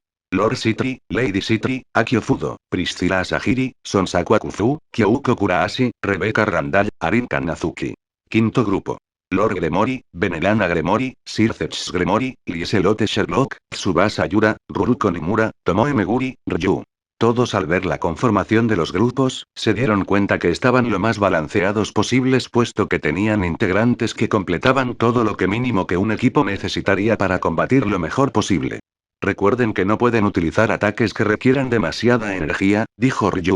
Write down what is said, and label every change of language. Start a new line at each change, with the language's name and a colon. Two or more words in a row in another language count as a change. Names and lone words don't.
Spanish: Lord Citri, Lady Citri, Akio Fudo, Priscilla Asahiri, Sonsaku Akuzu, Kyouko Kuraashi, Rebecca Randall, Arin Kanazuki. Quinto grupo. Lord Gremory, Benelana Gremory, Sirceps Gremory, Lieselotte Sherlock, Tsubasa Yura, Ruruko Nimura, Tomoe Meguri, Ryu. Todos al ver la conformación de los grupos, se dieron cuenta que estaban lo más balanceados posibles puesto que tenían integrantes que completaban todo lo que mínimo que un equipo necesitaría para combatir lo mejor posible. Recuerden que no pueden utilizar ataques que requieran demasiada energía, dijo Ryu.